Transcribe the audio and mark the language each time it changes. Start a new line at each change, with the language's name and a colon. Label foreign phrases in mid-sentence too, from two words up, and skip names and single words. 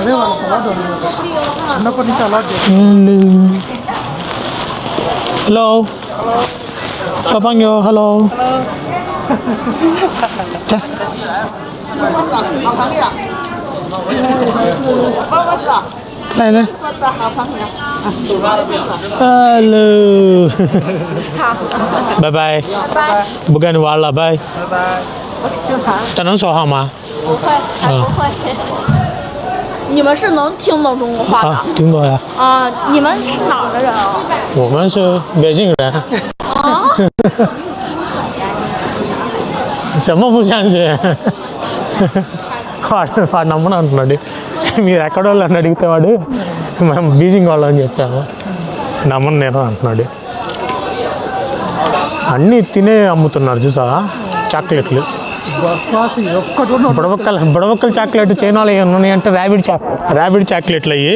English: హలో షాపాంగ్యో. hello hello
Chinese: 拜拜不跟你玩了拜这能说话吗不会还不会你们是能听懂中国话的听懂呀你们是哪儿的人啊我们是北京人什么不相信
Telugu: వాడు నమ్మను అంటున్నాడు. మీరు ఎక్కడ వాళ్ళు అని అడిగితే వాడు మనం బీజింగ్ వాళ్ళు అని చెప్పాము. నమ్మను నేను అంటున్నాడు. అన్నీ తినే అమ్ముతున్నారు చూసావా చాక్లెట్లు. బుడబక్కల చాక్లెట్ చైనాలో ఏమన్నా ఉన్నాయంటే ర్యాబిడ్ చాక్లెట్లు అయ్యి.